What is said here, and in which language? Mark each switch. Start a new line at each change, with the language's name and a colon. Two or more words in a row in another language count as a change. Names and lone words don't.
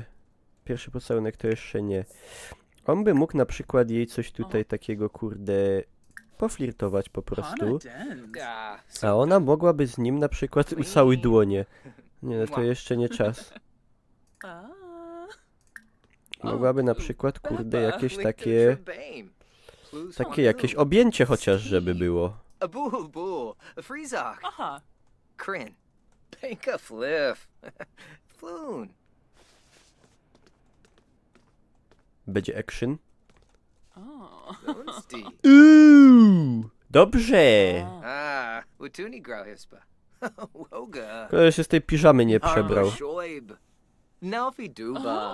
Polish: Pierwszy pocałunek to jeszcze nie. On by mógł na przykład jej coś tutaj takiego, kurde, poflirtować po prostu. Hana Dens. Ah, A ona mogłaby z nim na przykład ucały dłonie. Nie, no to jeszcze nie czas. Ah. Mogłaby na przykład, kurde, jakieś Lick takie... the Trebane. Clues Takie jakieś Honolulu. objęcie chociaż, żeby było. A boo boo. A freezok. Aha. Crin. Pinka fliff. Floon. Będzie action. Oh. Loonsti. Dobrze! Ah, Watuni Grauhispa. Woga. Koleś się z tej piżamy nie przebrał. Shoib. Nelfi Duba.